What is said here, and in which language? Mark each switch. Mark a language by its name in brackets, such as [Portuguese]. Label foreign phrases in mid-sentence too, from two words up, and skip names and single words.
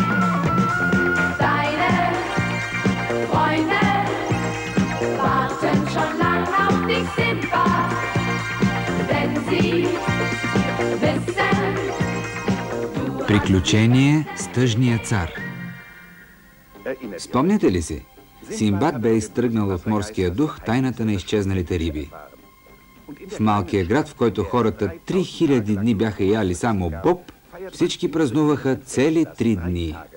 [German] Deine Freunde warten schon lang auf dich, Sindbad, denn sie wissen, [Bulgarian] Приключение с тъжния цар. Спомняте ли си? Синдбад бе изтръгнал в морския дух тайната на изчезналите риби. В малкия град, в който хората 3000 дни бяха яли само боб, всички празнуваха цели 3 дни.